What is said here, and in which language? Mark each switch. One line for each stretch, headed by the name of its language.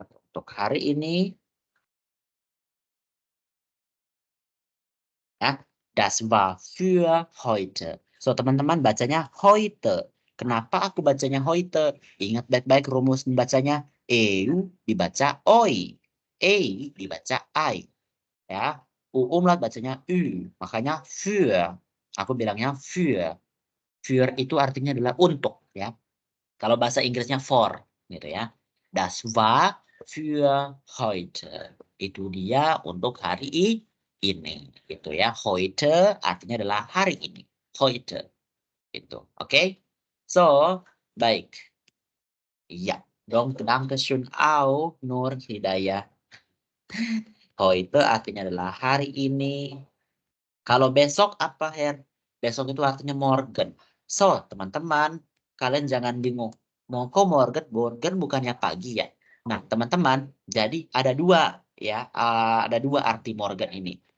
Indonesian: Untuk hari ini ya,
German: das war für heute.
Indonesian: So, teman-teman bacanya heute. Kenapa aku bacanya heute? Ingat baik-baik rumus membacanya. Eu dibaca oi. Ei dibaca ai. Ya, umlaut bacanya ü. Makanya für. Aku bilangnya für. Für itu artinya adalah untuk ya. Kalau bahasa Inggrisnya for gitu ya.
German: Das war für heute.
Indonesian: Itu dia untuk hari ini gitu ya. Heute artinya adalah hari ini. Heute itu. Oke? So, baik. Ya, dong Dankeschön auch Nur Hidayah. Heute artinya adalah hari ini. Kalau besok apa, Her? Besok itu artinya morgen. So, teman-teman, kalian jangan bingung. Mau kok morgen? Morgen bukannya pagi ya? Nah, teman-teman, jadi ada dua ya, ada dua arti morgen ini.